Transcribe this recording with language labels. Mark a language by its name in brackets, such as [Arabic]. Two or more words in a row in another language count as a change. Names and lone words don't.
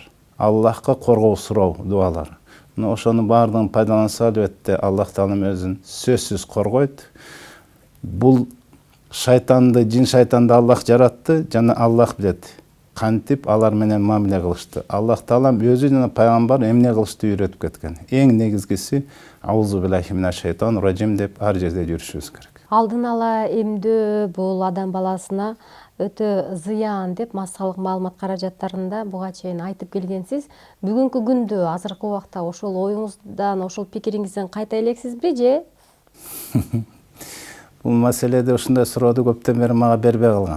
[Kyrgyz] Аллахка коргоо суроо дуалар. Ошонун баардыгын пайдаланса, албетте Аллах Таалам өзүн сөзсүз коргойт. Бул шайтанды, жин шайтанды Аллах жаратты, жана Аллах билет кантип алар менен мамиле кылышты. Аллах Таалам өзү жана пайгамбар эмне кылышты үйрөтүп кеткен. Эң негизгиси [Arabic] أعوذ بالله من الشيطان الرجيم [Kyrgyz] деп ар жерде жүрүшүбүз керек. Алдын ала эмдөө бул адам баласына өтө зыян деп массалык маалымат каражаттарында буга чейин айтып келгенсиз. Бүгүнкү күндө азыркы убакта ошол оюңуздан, ошол пикириңизден кайта элексизби же? Бул маселеде ушундай суроону көптөн бери мага бербей калган.